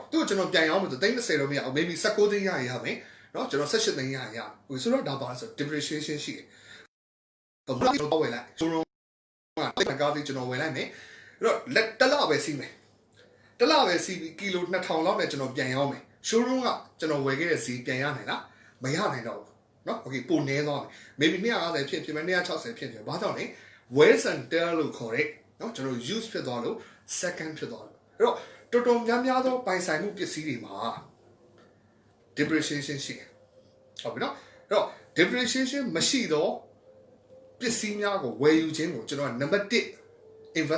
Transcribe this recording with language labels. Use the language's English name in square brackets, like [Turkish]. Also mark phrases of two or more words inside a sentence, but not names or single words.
[Burmese] သူ့ကိုကျွန်တော်ပြန်ရောင်းမယ်ဆို30တော့မရအောင် maybe 19သိန်းရရမယ်နော်ကျွန်တော်18သိန်းရရဟုတ်ဆိုတော့ဒါပါဆို depreciation ရှိတယ်ဘာလို့ကျွန်တော်ဝယ်လိုက်ကျွန်တော်ကကားလေးကျွန်တော်ဝယ်လိုက်မယ်အဲ့တော့လက်တစ်လပဲစီးမယ်တစ်လပဲစီးပြီးကီလို2000လောက်နဲ့ကျွန်တော်ပြန်ရောင်းမယ် showroom ကကျွန်တော်ဝယ်ခဲ့တဲ့ဈေးပြန်ရနိုင်လားမရနိုင်တော့ဘူးနော် okay ပုံနေသွားမယ် maybe 250ဖြစ်260ဖြစ်ဘာကြောင့်လဲ [English] wear and tear [Burmese] လို့ခေါ်တဲ့နော်ကျွန်တော် use ဖြစ်သွားလို့ second ဖြစ်သွားလို့အဲ့တော့တော် တော်များသောပိုင်ဆိုင်မှုပစ္စည်းတွေမှာ depreciation ရှိတယ်ဟုတ်ပြီနော်အဲ့တော့ depreciation မရှိတော့ပစ္စည်းများကိုဝယ်ယူခြင်းကိုကျွန်တော်နံပါတ်1 investment